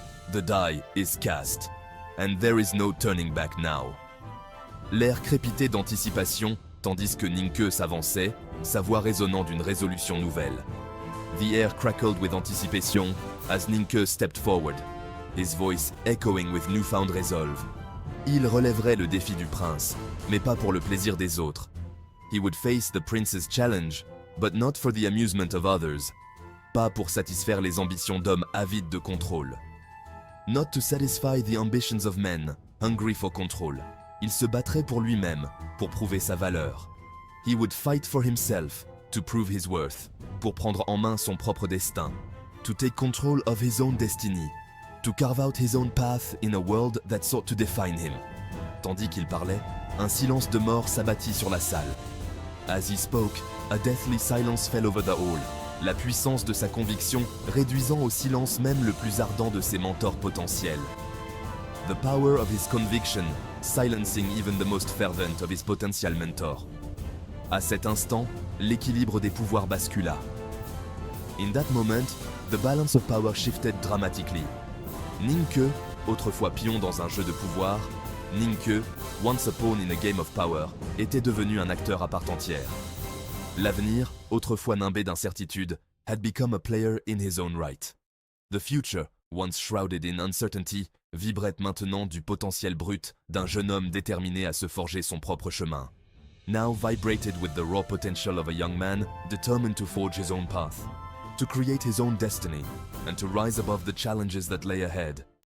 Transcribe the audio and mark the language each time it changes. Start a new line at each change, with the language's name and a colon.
English: The die is cast, and there is no turning back now.
French: L'air crépitait d'anticipation, tandis que Ning Ke s'avançait, sa voix résonnant d'une résolution nouvelle.
English: The air crackled with anticipation as Ning Ke stepped forward, his voice echoing with newfound resolve.
French: Il relèverait le défi du prince, mais pas pour le plaisir des autres.
English: He would face the prince's challenge, but not for the amusement of others.
French: Pas pour satisfaire les ambitions d'hommes avides de contrôle.
English: Not to satisfy the ambitions of men, hungry for control.
French: Il se battrait pour lui-même, pour prouver sa valeur.
English: He would fight for himself, to prove his worth,
French: pour prendre en main son propre destin.
English: To take control of his own destiny. To carve out his own path in a world that sought to define him.
French: Tandis qu'il parlait, un silence de mort s'abattit sur la salle.
English: As he spoke, a deathly silence fell over the hall.
French: La puissance de sa conviction réduisant au silence même le plus ardent de ses mentors potentiels.
English: The power of his conviction, silencing even the most fervent of his potential mentor.
French: À cet instant, l'équilibre des pouvoirs bascula.
English: In that moment, the balance of power shifted dramatically. Ning Ke, autrefois pion dans un jeu de pouvoir, Ning Ke, once a pawn in a game of power,
French: était devenu un acteur à part entière. L'avenir, autrefois nimbé d'incertitude,
English: had become a player in his own right. The future, once shrouded in uncertainty,
French: vibrait maintenant du potentiel brut d'un jeune homme déterminé à se forger son propre chemin.
English: Now vibrated with the raw potential of a young man determined to forge his own path, to create his own destiny, and to rise above the challenges that lay ahead.